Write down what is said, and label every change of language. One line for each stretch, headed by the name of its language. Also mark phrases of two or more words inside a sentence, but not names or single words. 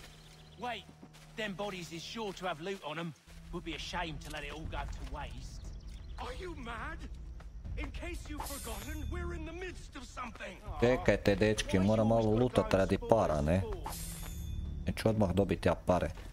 English: Wait, them bodies is sure to have loot on them. Would be a shame to let it all go to waste.
Croatian: Čekajte dečki, moram malo lutat radi para, ne? Neću odmah dobiti ja pare.